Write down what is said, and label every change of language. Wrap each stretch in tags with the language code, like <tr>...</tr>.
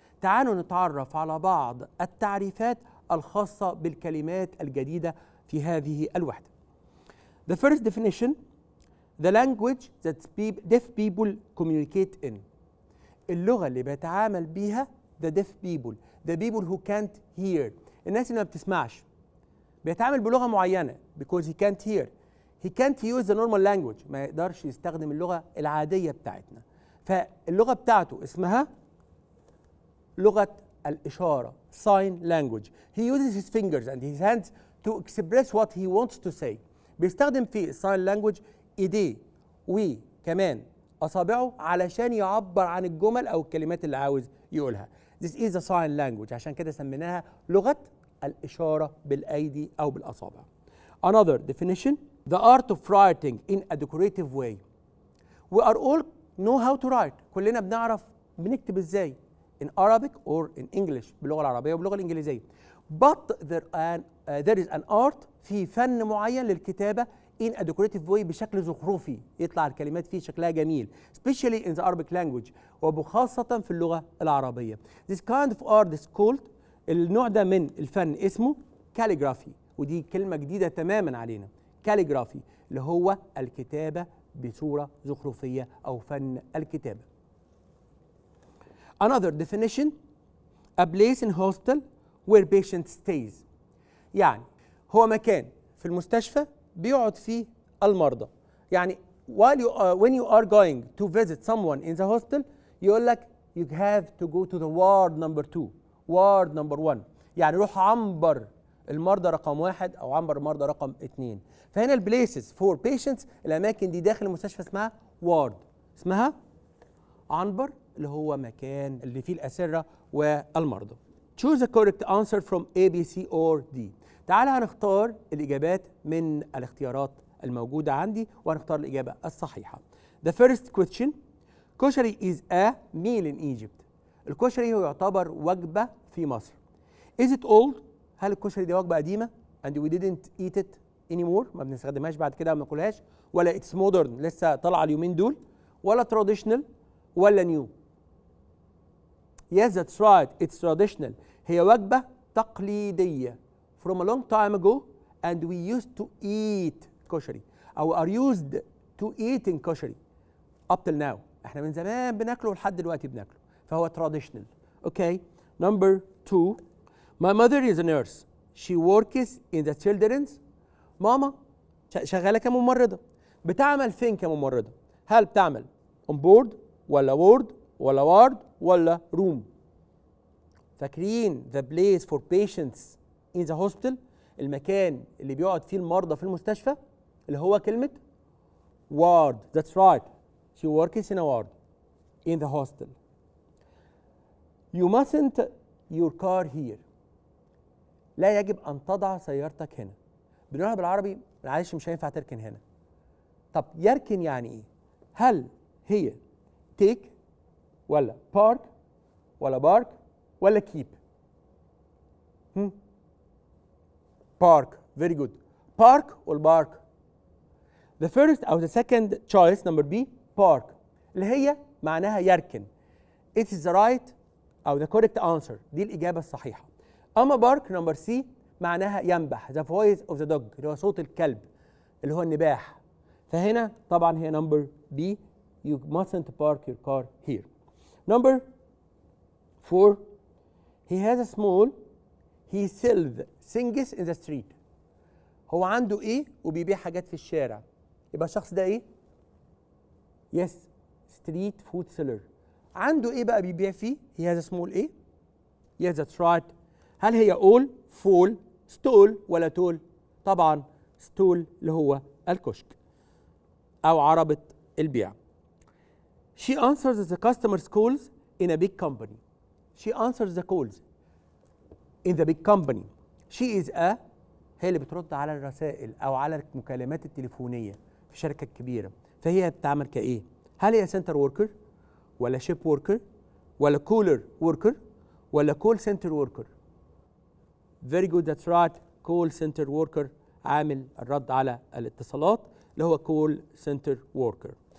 <ar>تعالوا نتعرف على بعض التعريفات الخاصة بالكلمات الجديدة في هذه الوحدة.</ar> <en>The first definition, the language that deaf people communicate in.</en> <ar>اللغة اللي بيتعامل بيها</ar> <en>the deaf people, the people who can't hear.</en> <ar>الناس اللي ما بتسمعش. بيتعامل بلغة معينة</ar> <en>because he can't hear. He can't use the normal language.</en> <ar>ما يقدرش يستخدم اللغة العادية بتاعتنا. فاللغة بتاعته اسمها لغة الإشارة sign language.</ar> <en>He uses his fingers and his hands to express what he wants to say.</en> <ar>بيستخدم في sign language إيديه وكمان أصابعه علشان يعبر عن الجمل أو الكلمات اللي عاوز يقولها.</ar> <en>This is a sign language.</en> <ar>عشان كده سميناها لغة الإشارة بالأيدي أو بالأصابع.</ar> <en>Another definition, the art of writing in a decorative way. We are all know how to write.</en> <ar>كلنا بنعرف بنكتب ازاي.</ar> <en>In Arabic or in English</en> <ar>باللغة العربية وباللغة الإنجليزية.</ar> <en>But there is an art</en> <ar>في فن معين للكتابة</ar> <en>in a decorative way</en> <ar>بشكل زخرفي يطلع الكلمات فيه شكلها جميل.</ar> <en>Especially in the Arabic language</en> <ar>وبخاصة في اللغة العربية.</ar> <en>This kind of art is called</en> <ar>النوع ده من الفن اسمه calligraphy ودي كلمة جديدة تماما علينا. calligraphy اللي هو الكتابة بصورة زخرفية أو فن الكتابة.</ar> <en>Another definition, a place in hospital where patient stays.</en> <ar>يعني هو مكان في المستشفى بيقعد فيه المرضى.</ar> <en>يعني when you are going to visit someone in the hospital</en> <ar>يقول لك</ar> <en>you have to go to the ward number 2, ward number 1.</en> <ar>يعني روح عنبر المرضى رقم 1 أو عنبر المرضى رقم 2. فهنا البليسز فور بيشنتس الأماكن دي داخل المستشفى اسمها وارد، اسمها عنبر اللي هو مكان اللي فيه الأسرة والمرضى.</ar> <en>Choose the correct answer from A, B, C or D.</en> <ar>تعالى هنختار الإجابات من الاختيارات الموجودة عندي وهنختار الإجابة الصحيحة.</ar> <en>The first question, كشري is a meal in Egypt.</en> <ar>الكشري هو يعتبر وجبة في مصر.</ar> <en>Is it old؟</en> <ar>هل الكشري دي وجبة قديمة</ar> <en>and we didn't eat it anymore؟</en> <ar>ما بنستخدمهاش بعد كده وما ناكلهاش، ولا</ar> <en>it's modern</en> <ar>لسه طالعة اليومين دول، ولا traditional ولا new؟</ar> <en>Yes, that's right. It's traditional.</en> <ar>هي وجبة تقليدية.</ar> <en>From a long time ago, and we used to eat كشري. أو are used to eating كشري. Up till now.</en> <ar>إحنا من زمان بناكله ولحد دلوقتي بناكله. فهو traditional.</ar> <en>Okay. Number 2. My mother is a nurse. She works in the children's.</en> <ar>ماما شغالة كممرضة. بتعمل فين كممرضة؟ هل بتعمل on board ولا ward ولا ward ولا room؟ فاكرين</ar> <en>the place for patients in the hospital</en> <ar>المكان اللي بيقعد فيه المرضى في المستشفى اللي هو كلمة ward.</ar> <en>That's right. She works in a ward in the hospital. You mustn't your car here.</en> <ar>لا يجب أن تضع سيارتك هنا. بنقولها بالعربي معلش مش هينفع تركن هنا. طب يركن يعني إيه؟ هل هي take ولا park ولا bark ولا keep؟ park.</ar> <en>Very good. park or bark؟ The first أو the second choice number B park</en> <ar>اللي هي معناها يركن.</ar> <en>It is the right أو the correct answer.</en> <ar>دي الإجابة الصحيحة. أما bark number C معناها ينبح.</ar> <en>The voice of the dog</en> <ar>اللي هو صوت الكلب اللي هو النباح. فهنا طبعا هي number B.</ar> <en>You mustn't park your car here. Number 4. He has a small. He sells things in the street.</en> <ar>هو عنده ايه وبيبيع حاجات في الشارع. يبقى الشخص ده ايه؟</ar> <en>Yes. Street food seller.</en> <ar>عنده ايه بقى بيبيع فيه؟</ar> <en>He has a small</en> <ar>ايه؟</ar> <en>Yes, that's right.</en> <ar>هل هي all, full, stall ولا tool؟ طبعا stall اللي هو الكشك أو عربة البيع.</ar> <en>She answers the customer's calls in a big company. She answers the calls in the big company. She is a</en> <ar>هي اللي بترد على الرسائل أو على المكالمات التليفونية في شركة كبيرة. فهي بتعمل كإيه؟ هل هي center worker ولا ship worker ولا cooler worker ولا call center worker؟</ar> <en>Very good, that's right.</en> <ar>call center worker عامل الرد على الاتصالات اللي هو call center worker.</ar>